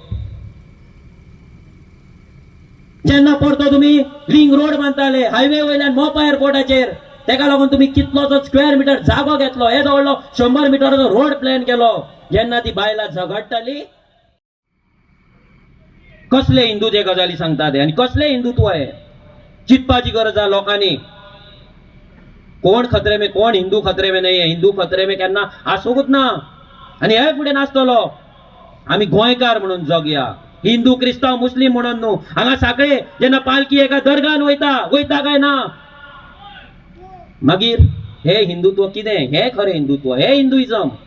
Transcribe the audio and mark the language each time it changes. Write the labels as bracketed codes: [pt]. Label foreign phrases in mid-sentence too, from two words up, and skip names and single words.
[kok] जेन्ना परतो तुम्ही रिंग रोड बांदताले हायवे वयल्यान मोपा एअरपोर्टाचेर तेका लागून तुम्ही कितलोसो स्क्वेअर मीटर जागो घेतलो हे जवळलो 100 मिटराचो रोड प्लॅन केलो. जेन्ना ती बायलां झगडटाली कसले हिंदूचे गजाली सांगतात आनी कसले हिंदुत्व आहे चिंतपाची गरज आसा लोकांनी. कोण [hi] खतरे में [kok] कोण [hi] हिंदू खतरे में [kok] नाही [hi] हिंदू खतरे में [kok] केन्ना आसूंकच ना आनी हे फुडें नासतलो. आमी गोंयकार म्हणून जगया हिंदू क्रिस्तांव मुस्लिम म्हणून न्हू. हांगा साखळे जेन्ना पालखी एका दर्गान वयता काय ना मागीर हे हिंदुत्व कितें हे खरें हिंदुत्व हे हिंदुइजम.